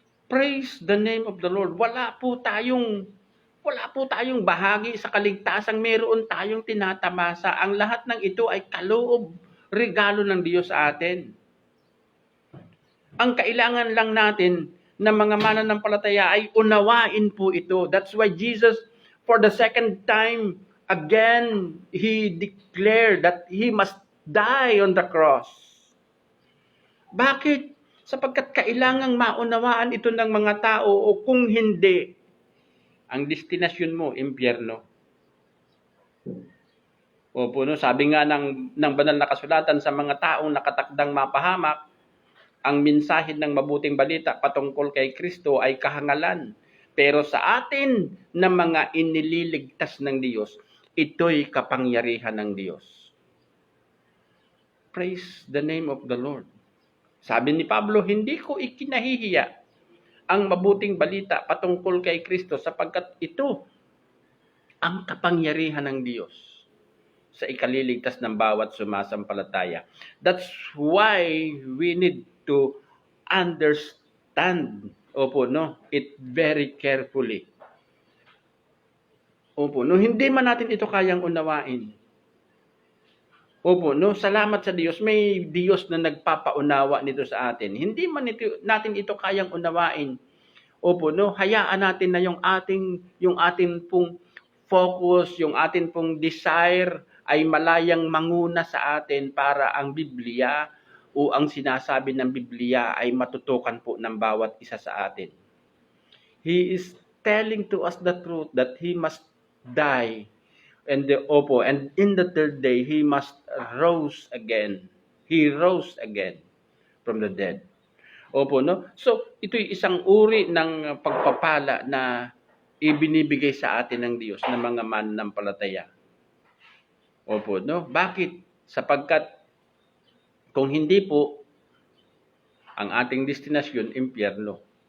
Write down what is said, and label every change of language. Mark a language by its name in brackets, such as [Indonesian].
[English] Praise the name of the Lord. [Filipino] Wala po tayong bahagi sa kaligtasan. Meron tayong tinatamasa. Ang lahat ng ito ay kaloob, regalo ng Diyos sa atin. Ang kailangan lang natin na mga mananampalataya ay unawain po ito. [English] That's why Jesus, for the second time, again, He declared that He must die on the cross. [Filipino] Bakit? Sapagkat kailangang maunawaan ito ng mga tao o kung hindi, ang destinasyon mo, impyerno. Opo, no? Sabi nga ng banal na kasulatan sa mga taong nakatakdang mapahamak, ang mensahe ng mabuting balita patungkol kay Kristo ay kahangalan. Pero sa atin na mga inililigtas ng Diyos, ito'y kapangyarihan ng Diyos. [English] Praise the name of the Lord. [Filipino] Sabi ni Pablo, hindi ko ikinahihiya ang mabuting balita patungkol kay Kristo sapagkat ito ang kapangyarihan ng Diyos sa ikaliligtas ng bawat sumasampalataya. [English] That's why we need to understand, opo, no, it very carefully. [Filipino] Opo, no, hindi man natin ito kayang unawain. Opo, no, salamat sa Diyos, may Diyos na nagpapaunawa nito sa atin. Hindi man natin ito kayang unawain. Opo, no, hayaan natin na yung ating pong focus, yung ating pong desire ay malayang manguna sa atin para ang Biblia o ang sinasabi ng Biblia ay matutukan po ng bawat isa sa atin. [English] He is telling to us the truth that He must die. And in the third day, He must rose again. He rose again from the dead. [Filipino] Opo, no? So, ito'y isang uri ng pagpapala na ibinibigay sa atin ng Diyos ng mga mananampalataya. Opo, no? Bakit? Sapagkat kung hindi po, ang ating destinasyon, impyerno.